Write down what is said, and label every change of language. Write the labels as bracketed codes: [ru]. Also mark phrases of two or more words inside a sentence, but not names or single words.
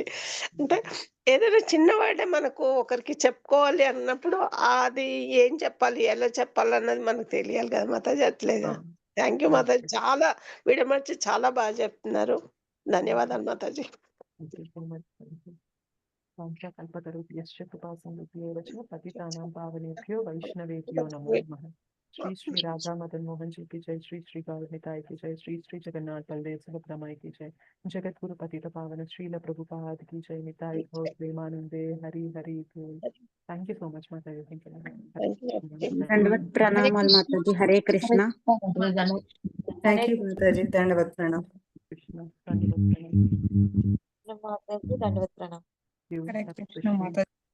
[te] అంటే ఏదైనా చిన్న వర్డే మనకు ఒకరికి చెప్పుకోవాలి అన్నప్పుడు అది ఏం చెప్పాలి, ఎలా చెప్పాలి అన్నది మనకు తెలియాలి కదా మాతాజీ. అట్లేదు. [en] thank you [te] మాతాజీ, చాలా విడమర్చి చాలా బాగా చెప్తున్నారు. ధన్యవాదాలు మాతాజీ. [sa] కల్పతరుభ్యశ్చ కృపాసింధుభ్యో చ పతితానాం పావనేభ్యో వైష్ణవేభ్యో నమో నమః. [hi] श्री श्री राधा मदन मोहन जी की जय, श्री श्री गौर निताय की जय, श्री श्री जगन्नाथ बलदेव सुभद्रा माई की जय, जगत गुरु पतित पावन श्रील प्रभुपाद की जय, निताय गौर प्रेमानंदे हरि हरि बोल. [en] thank you so much माता जी. [te] దండవత్ ప్రణామాలు మాతాజీ. హరే కృష్ణ. [en] thank you [te] మాతాజీ. దండవత్ ప్రణామం. [hi] कृष्ण धन्यवाद. [te] మాతాజీ దండవత్ ప్రణామం. హరే కృష్ణ మాతాజీ.